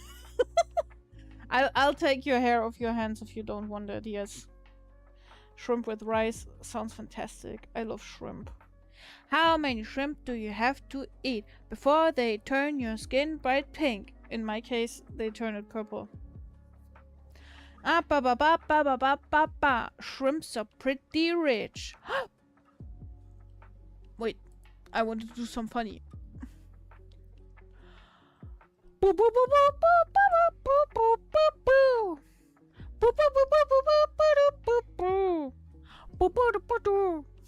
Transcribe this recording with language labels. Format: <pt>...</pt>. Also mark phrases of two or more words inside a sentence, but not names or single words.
<en>I'll take your hair off your hands if you don't want it, yes. Shrimp with rice sounds fantastic. I love shrimp. How many shrimp do you have to eat before they turn your skin bright pink? In my case, they turn it purple. Ah, ba ba ba ba ba ba ba ba. Shrimps are pretty rich. Wait, I want to do some funny. Boo boo boo boo boo boo boo boo boo boo boo boo boo boo boo boo boo.</en>